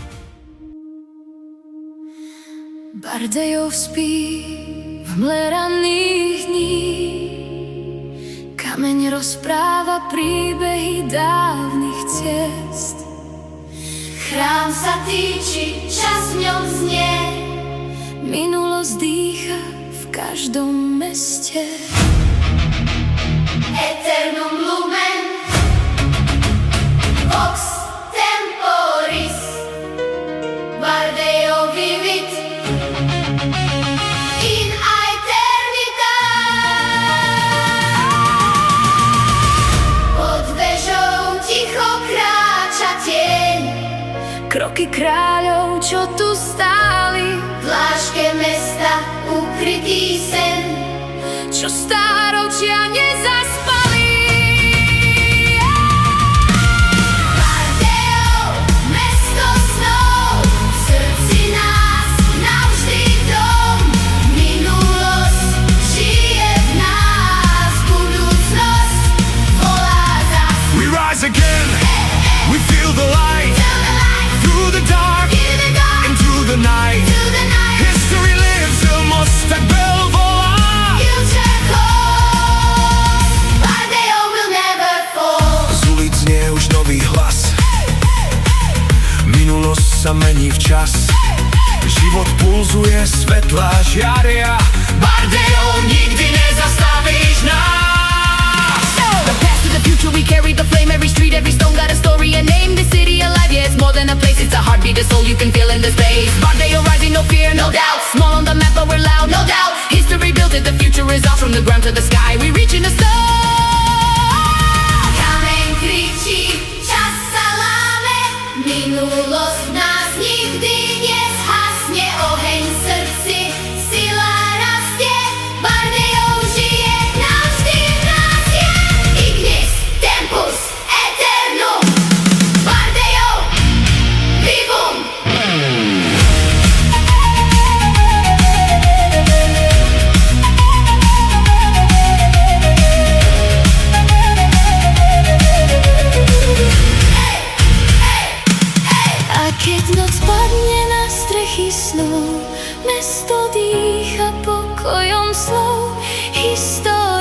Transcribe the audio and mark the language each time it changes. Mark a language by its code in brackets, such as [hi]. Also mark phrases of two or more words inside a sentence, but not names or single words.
[sk] Bardejov spí v mle ranných dní. Kameň rozpráva príbehy dávnych ciest. Chrám sa týči, čas v ňom znie. Minulosť dýcha v každom meste. [la] Eternum lumen, vox temporis. Bardejov vivit in aeternitas. [sk] Pod vežou ticho kráča tieň. Kroky kráľov, čo tu stáli, V láške mesta ukrytý sen. čo stáročia nezaspali. Bardejov, mesto snov, v srdci nás navždy dom. Minulosť žije v nás, budúcnosť volá zas. [en] We rise again, we feel the light, through the dark, into the night. History lives, [sk] most tak bell volá. [en] Future calls, Bardejov will never fall. [sk] Z ulic znie už nový hlas, minulosť sa mení v čas. Život pulzuje, svetlá žiaria. Bardejov, nikdy nezastavíš nás. [en] The past to the future, we carry the flame. Every street, every stone got a story, a name. This city alive, yeah, it's more than a place. It's a heartbeat, a soul you can feel in the space. Bardejov rising, no fear, no doubt. Small on the map, but we're loud, no doubt. History built it, the future is ours. From the ground to the sky, we reach in the stars. [sk] Kameň kričí, čas sa láme. Minulosť v nás nikdy nezhasne. Oheň v srdci, sila rastie. Bardejov žije, navždy v nás je. [la] Ignis, tempus, eternum. Bardejov, vivum. [sk] A keď noc padne na strechy snov, mesto dýcha pokojom slov.